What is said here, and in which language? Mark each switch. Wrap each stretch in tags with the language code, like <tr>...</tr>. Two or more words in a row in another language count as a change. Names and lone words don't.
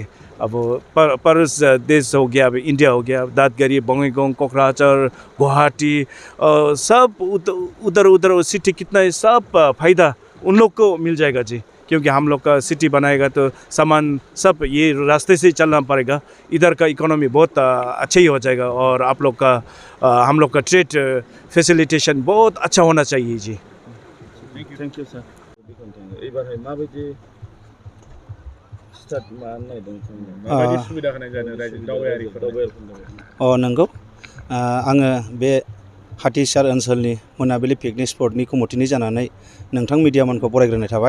<hi>अब पड़ोस देश हो गया, अब इंडिया हो गया, दादगरी, बंगईगांव, कोकराझार, गुवाहाटी, सब उधर सिटी कितना है, सब फ़ायदा उन लोग को मिल जाएगा जी, क्योंकि हम लोग का सिटी बनाएगा तो सामान सब ये रास्ते से चलना पड़ेगा। इधर का इकोनॉमी बहुत अच्छा ही हो जाएगा, और आप लोग का हम लोग का</hi> <en>trade facilitation</en> <hi>बहुत अच्छा होना चाहिए जी।</hi> <en>thank you sir.</en> <brx>एबार माबायदि स्टार्ट माबायदि सुबिदा होनाय जादों रायजो दावबायारिफोरनो? नंगौ, आङो बे हाथिसार ओनसोलनि मोनाबिलि पिकनिक स्पटनि कमिटिनि जानानै नोंथां मिडियामोनखौ बरायग्रोनाय थाबाय।</brx>